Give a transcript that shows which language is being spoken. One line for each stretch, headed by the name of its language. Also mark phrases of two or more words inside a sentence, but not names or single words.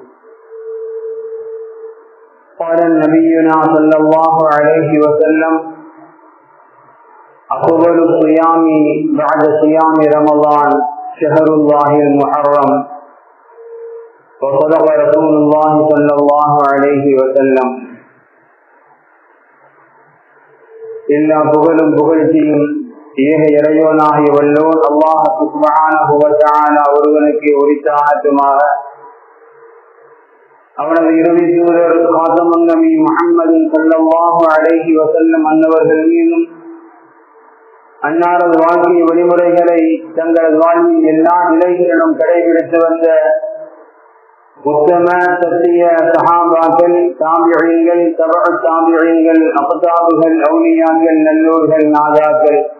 Arabic: قال نبينا صلى الله عليه وسلم: أفضل الصيام بعد صيام رمضان شهر الله المحرم. وصدق رسول الله صلى الله عليه وسلم.
Tamil: எல்லா புகழும் புகழ்ச்சியும் ஏக இறைவனாகிய வல்லோன்
Arabic: الله سبحانه وتعالى
Tamil: ஒருவனுக்கு உரித்தாகட்டுமாக. அவனது இறுதி தூதர்
Arabic: خاتم النبي
Tamil: முஹம்மது
Arabic: صلى الله عليه وسلم
Tamil: அன்னவர்கள் மீதும், அன்னாரது வாழ்க்கை வழிமுறைகளை தங்களது வாழ்வின் எல்லா நிலைகளிலும் கடைபிடித்து வந்த உத்தம சத்திய சஹாபாக்கள், தாபிஈன்கள், தபஅ தாபிஈன்கள், அக்தாபுகள், அவுலியாக்கள், நல்லோர்கள், நாதாக்கள்,